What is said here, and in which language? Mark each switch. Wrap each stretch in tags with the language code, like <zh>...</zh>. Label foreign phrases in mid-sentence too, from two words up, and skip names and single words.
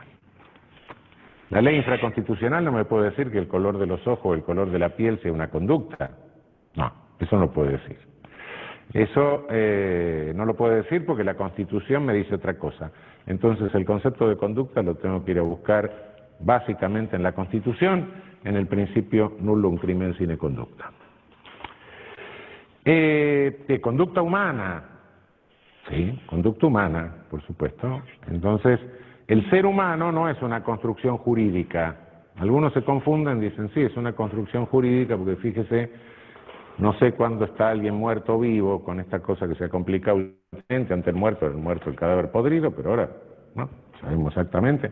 <es>La ley infraconstitucional no me puede decir que el color de los ojos o el color de la piel sea una conducta. No, eso no puede decir. Eso no lo puede decir porque la Constitución me dice otra cosa. Entonces el concepto de conducta lo tengo que ir a buscar básicamente en la Constitución, en el principio</es> <la>nullum crimen sine conducta.</la> <es>Conducta humana, sí, conducta humana, por supuesto. Entonces, el ser humano no es una construcción jurídica. Algunos se confunden, dicen, sí, es una construcción jurídica, porque fíjese, no sé cuándo está alguien muerto o vivo, con esta cosa que se ha complicado últimamente, ante el muerto el cadáver podrido, pero ahora no sabemos exactamente.</es>